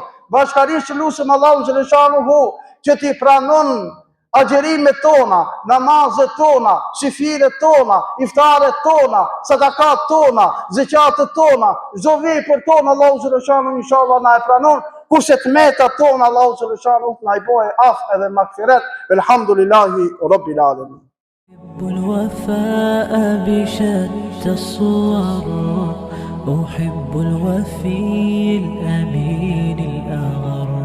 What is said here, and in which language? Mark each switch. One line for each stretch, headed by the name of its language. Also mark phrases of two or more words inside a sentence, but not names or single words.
Albanian: Bashkarisht të lutim Allahun xhaleshanuhu që t'i pranon agjerimet tona, namazet tona, shifiret tona, iftaret tona, sadakat tona, zeqatet tona, çdo vepër tona Allahu xhaleshanuhu inshallah na e pranon, kurse tmetat tona Allahu xhaleshanuhu na i bëjë af edhe magfiret.
Arabic: الحمد لله رب العالمين. أحب الوفاء بشتى الصور، أحب الوفي الأمين الأغر.